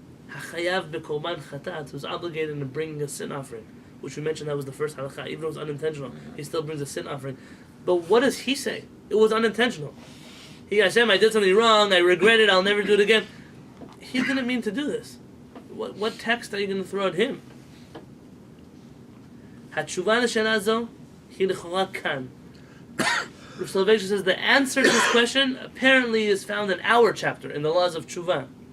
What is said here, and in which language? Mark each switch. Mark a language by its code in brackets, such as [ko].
[he] Hachayav bekorban chatat, [en] who's obligated in bringing a sin offering, which we mentioned that was the first halakha. Even though it was unintentional, he still brings a sin offering. But what does he say? It was unintentional. Hashem, I did something wrong, I regret it, I'll never do it again. He didn't mean to do this. what text are you going to throw at him? [he] התשובה לשאלה זו היא לכאורה כאן. [en] Rabbi Soloveitchik says the answer to this question apparently is found in our chapter, in the laws of Teshuvah.